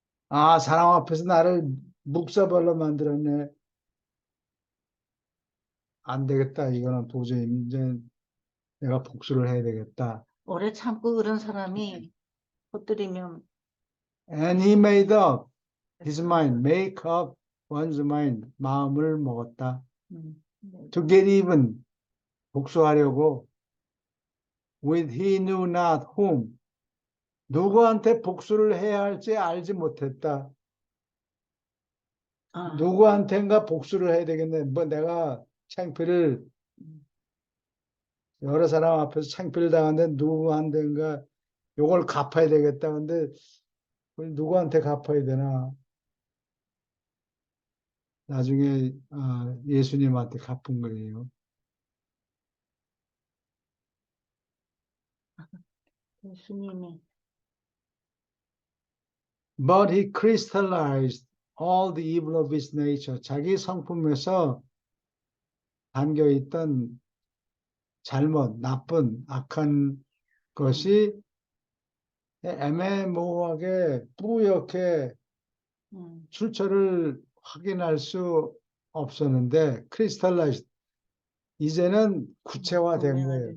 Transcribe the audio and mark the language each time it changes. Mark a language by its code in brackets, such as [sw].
[ko] 사람 앞에서 나를 묵사발로 만들었네. 안 되겠다. 이거는 도저히 이제 내가 복수를 해야 되겠다. 오래 참고 그런 사람이 헛들이면 [en] And he made up his mind, make up one's mind, [ko] 마음을 먹었다. [en] To get even, [ko] 복수하려고, [en] with he knew not whom, [ko] 누구한테 복수를 해야 할지 알지 못했다. 누구한텐가 복수를 해야 되겠네. 뭐 내가 창피를 여러 사람 앞에서 창피를 당하는데 누구한테인가 요걸 갚아야 되겠다. 근데 그걸 누구한테 갚아야 되나? 나중에 예수님한테 갚은 거예요. 예수님이 [en] But he crystallized all the evil of his nature. [ko] 자기 성품에서 담겨 있던 잘못, 나쁜, 악한 것이 애매모호하게 뿌옇게 출처를 확인할 수 없었는데 크리스탈라이즈 이제는 구체화된 거예요.